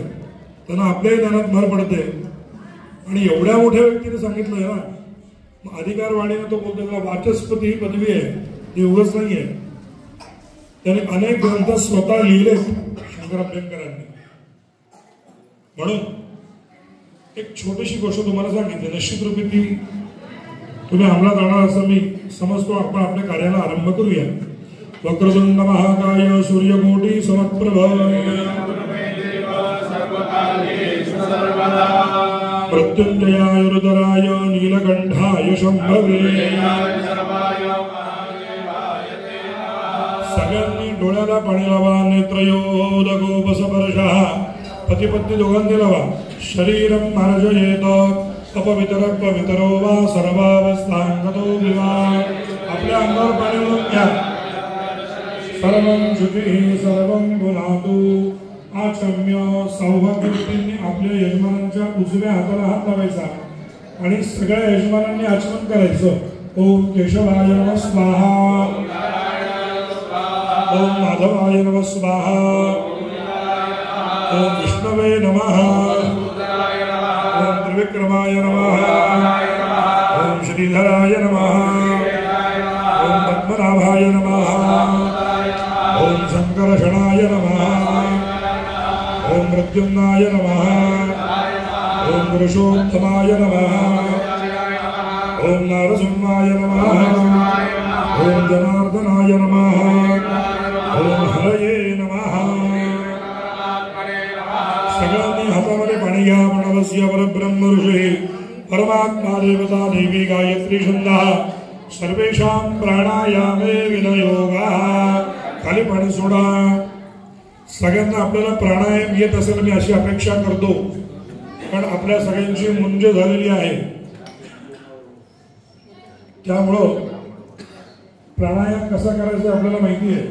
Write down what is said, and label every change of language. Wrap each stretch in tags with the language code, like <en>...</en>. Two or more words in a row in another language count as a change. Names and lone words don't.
<mr>त्यांना आपल्याही ज्ञानात भर पडते. आणि एवढ्या मोठ्या व्यक्तीने सांगितलंय ना, अधिकारवाणीने तो बोलतो त्याला वाचस्पती ही पदवी आहे, ती उगाच नाही आहे. त्याने अनेक ग्रंथ स्वतः लिहिले शंकर अभ्यंकरांनी. म्हणून एक छोटीशी गोष्ट तुम्हाला सांगितली, निश्चित रूपी ती तुम्ही अंमलात आणणार असं मी समजतो. आपण आपल्या कार्याला आरंभ करूया.</mr> <sa>वक्रतुंड महाकाय सूर्यकोटी समप्रभ मृत्युंजयाय रुद्राय नीलकंठाय शंभवे.</sa> <mr>सगळ्यांनी डोळ्याला पाणी लावा. नेत्रयोदकोपस्पर्शः पतिपत्नी दोघांनी लावा.</mr> <sa>शरीरं मार्जयेत अपवितर पवितरो वा सर्वावस्थांगतो विवा.</sa> <mr>आपल्या अंगावर पाणी लावून घ्या.</mr> <sa>सर्वं शुचिः सर्वं गुणातु.</sa> <mr>आचम्य सौभाग्यवतींनी आपल्या यजमानांच्या उजव्या हाताला हात लावायचा आणि सगळ्या यजमानांनी आचमन करायचं.</mr> <sa>ओम केशवाय नमः स्वाहा, ओम माधवाय नमः स्वाहा, ओम विष्णवे नमः, ओम त्रिविक्रमाय नमः, ओम श्रीधराय नमः, ओम पद्मनाभाय नमः, ओम शंकरषणाय नमः, ओम मृत्युंजयाय नमः, ओम पुरुषोत्तमाय नमः, ओम नारसिंहाय नमः, ओम जनार्दनाय नमः, ओम हरये नमः.</sa> <mr>सगळ्यांनी हातामध्ये पाणी घ्या.</mr> <sa>प्रणवस्य परब्रह्म ऋषी परमात्मा देवता देवी गायत्री छंदः सर्वेषां प्राणायामे विनियोगः.</sa> <mr>खाली पाणी सोडा. सगळ्यांना आपल्याला प्राणायाम येत असेल मी अशी अपेक्षा करतो, कारण आपल्या सगळ्यांची मुंज झालेली आहे. त्यामुळं प्राणायाम कसा करायचा आपल्याला माहिती आहे.</mr>